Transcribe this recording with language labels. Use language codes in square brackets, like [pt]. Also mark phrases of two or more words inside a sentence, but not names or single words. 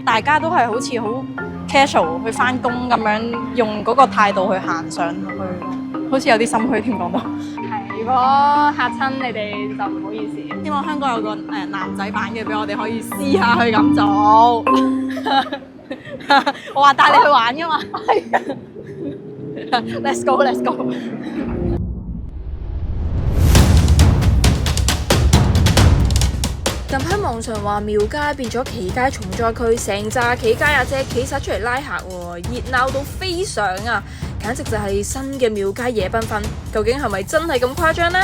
[yue] 大家都係好似好 casual 去返工咁樣，用嗰個態度去行上去咯。好似有啲心虛添講到。係，如果嚇親你哋就唔好意思。希望香港有個男仔版嘅俾我哋可以試下去咁做。我話帶你去玩㗎嘛。係啊。 [en] Let's go，Let's go。 [yue] 近排網上話廟街變咗企街重災區，成紮企街阿姐企晒出嚟拉客喎，熱鬧到飛上啊！簡直就係新嘅廟街夜繽紛，究竟係咪真係咁誇張呢？